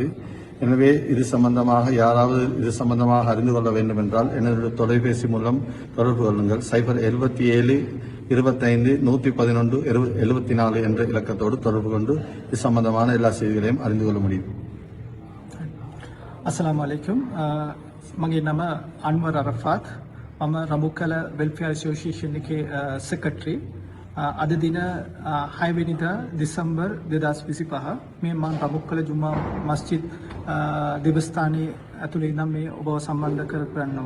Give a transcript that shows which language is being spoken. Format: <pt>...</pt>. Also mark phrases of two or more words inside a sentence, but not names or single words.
<ta>எனவே இது சம்பந்தமாக யாராவது இது சம்பந்தமாக அறிந்து கொள்ள வேண்டும் என்றால் என்னுடைய தொலைபேசி மூலம் தொடர்பு கொள்ளுங்கள். 077-25-111-74 என்ற இலக்கத்தோடு தொடர்பு கொண்டு இது சம்பந்தமான எல்லா செய்திகளையும் அறிந்து கொள்ள முடியும்.</ta> <ar>السلام عليكم.</ar> <si>මගේ නම අන්වර් අරෆාත්. මම රඹුකල වෙල්ෆෙයාර් ඇසෝසියේෂන් එකේ සෙක්‍රටරි. අද දින 6 වෙනිදා දෙසැම්බර් 2025 මේ මම රඹුකල ජුම්මා මස්ජිද් දෙවස්ථානයේ ඇතුළේ ඉඳන් මේ ඔබව සම්බන්ධ කරගන්නවා.</si>